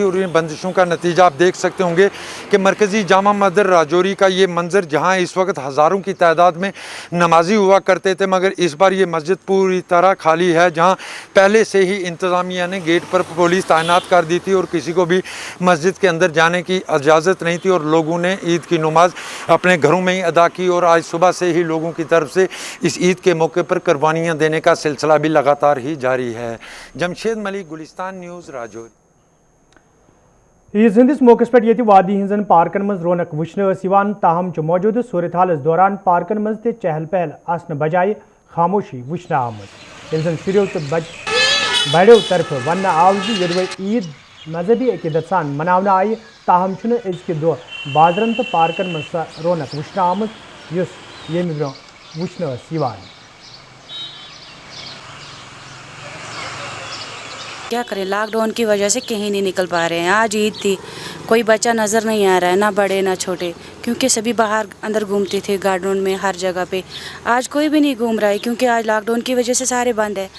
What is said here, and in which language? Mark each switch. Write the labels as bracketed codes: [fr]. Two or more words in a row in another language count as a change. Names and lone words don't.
[hi] और इन बंदिशों का नतीजा आप देख सकते होंगे कि मरकज़ी जामा मस्जिद राजौरी का ये मंजर, जहां इस वक्त हज़ारों की तादाद में नमाजी हुआ करते थे, मगर इस बार ये मस्जिद पूरी तरह खाली है, जहां पहले से ही इंतज़ामिया ने गेट पर पुलिस तैनात कर दी थी और किसी को भी मस्जिद के अंदर जाने की इजाज़त नहीं थी। और लोगों ने ईद की नमाज अपने घरों में ही अदा की। और आज सुबह से ही लोगों की तरफ से इस ईद के मौके पर कुर्बानियाँ देने का सिलसिला भी लगातार ही जारी है। जमशेद मलिक, गुलिस्तान न्यूज़, राजौरी। [ks] ईद हंदिस मौके पे ये वादी हजन पार्कन मज रौनक वुचन ताहम मौजूद सूरत हालस दौरान पार्कन मज ते चहल पहल आसन बजाय खामोशी वुचन आमत। इन शुरू तो बड़ो तरफ वन आव ये ईद मजहबी अकीदत सान मनावन आई, ताहम अजक दो बाजरन तो पार्कन मज रौनक वुचन आमत ये ब्रो वुचन। [hi] क्या करें, लॉकडाउन की वजह से कहीं नहीं निकल पा रहे हैं। आज ईद थी, कोई बच्चा नज़र नहीं आ रहा है, ना बड़े ना छोटे, क्योंकि सभी बाहर अंदर घूमते थे गार्डन में, हर जगह पे। आज कोई भी नहीं घूम रहा है, क्योंकि आज लॉकडाउन की वजह से सारे बंद है।